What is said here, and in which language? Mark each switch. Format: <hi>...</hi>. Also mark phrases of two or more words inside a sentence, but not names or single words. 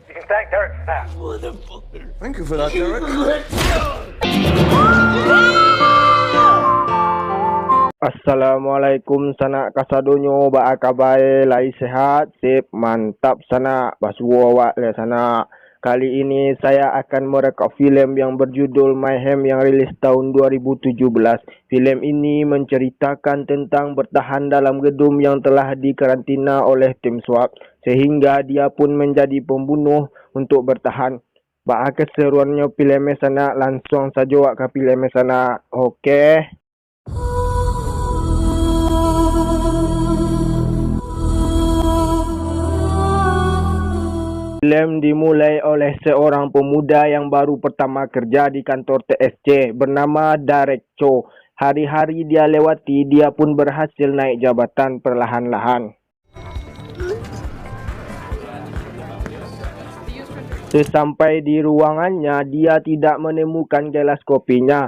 <en>thank Derek for that. Thank you for that, Derek.</en> <min>Assalamualaikum sanak kasadonyo ba kabar lai sehat sip mantap sanak basuo awak le sanak.</min> <id>Kali ini saya akan merekam filem yang berjudul Mayhem yang rilis tahun 2017. Filem ini menceritakan tentang bertahan dalam gedung yang telah dikarantina oleh tim SWAT sehingga dia pun menjadi pembunuh untuk bertahan. Ba keseruannya filem sanak, langsung saja awak ke filem sanak. Okey. Filem dimulai oleh seorang pemuda yang baru pertama kerja di kantor TSC bernama Derek Cho. Hari-hari dia lewati, dia pun berhasil naik jabatan perlahan-lahan. Sesampai di ruangannya, dia tidak menemukan gelas kopinya.</id>